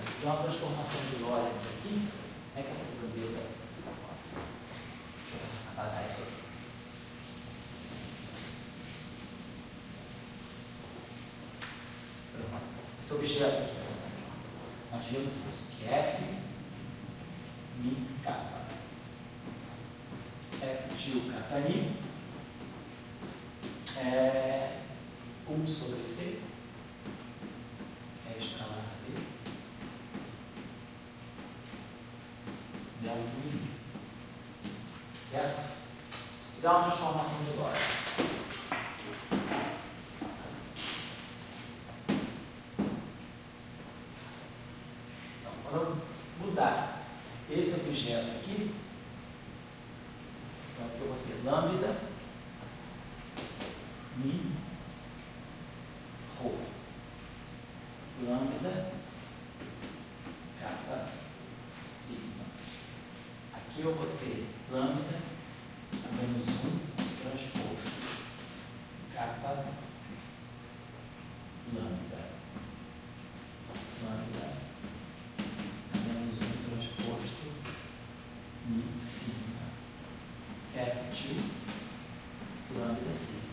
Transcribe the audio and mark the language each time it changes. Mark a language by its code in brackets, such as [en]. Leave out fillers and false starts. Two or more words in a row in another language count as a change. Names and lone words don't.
[pt] Se eu fizer uma transformação de Lorentz aqui, é que essa grandeza... Deixa eu apagar isso aqui. Esse objeto aqui, nós vimos isso, que F mi kappa. F tio kappa mi é 1 sobre C, é escalar B, del mi, certo? Se fizer uma transformação de Lorentz, mudar esse objeto aqui, então aqui eu vou ter lambda mi rho, lambda kappa sigma. Aqui eu vou ter lambda a menos 1 transposto kappa lambda menos 1 transposto mi sigma F tio lambda sigma.